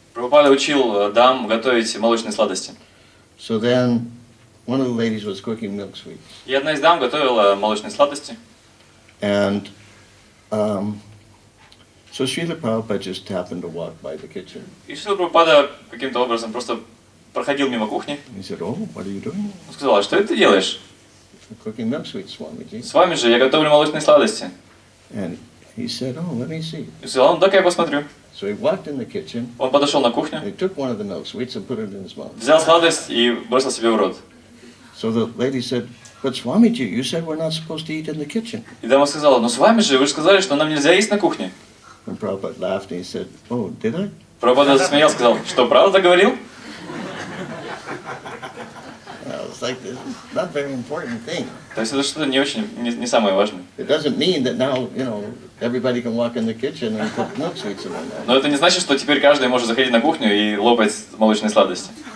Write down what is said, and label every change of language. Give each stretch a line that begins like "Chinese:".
Russian: Прабхупада учил дам готовить молочные сладости.
English: So then, one of the ladies was cooking milk sweets.
Russian: И одна из дам готовила молочные сладости.
English: And so Srila Prabhupada just happened to walk by the kitchen.
Russian: И Шрила Прабхупада каким-то образом просто проходил мимо кухни.
English: He said, oh, what are you doing?
Russian: Он сказал, а что это ты делаешь?
English: Cooking milk sweets, Swamiji.
Russian: С вами же я готовлю молочные сладости.
English: And he said, oh, let me see.
Russian: И сказал, дай-ка я посмотрю.
English: So he walked in the kitchen,
Russian: Он подошел на кухню,
English: and he took one of the milk sweets and put it in his mouth.
Russian: взял сладость и бросил себе в рот.
English: So the lady said, but Swamiji, you said we're not supposed to eat in the kitchen.
Russian: И дама сказала, с вами же, вы же сказали, что нам нельзя есть на кухне.
English: And Prabhupada laughed and he said, oh, did I?
Russian: Прабхупада засмеялся, сказал, что правда говорил?
English: It's like this is not a very important thing.
Russian: То есть это что-то не самое важное.
English: It doesn't mean that now, everybody can walk in the kitchen and put milk sweets in their mouth.
Russian: Но это не значит, что теперь каждый может заходить на кухню и лопать молочные сладости.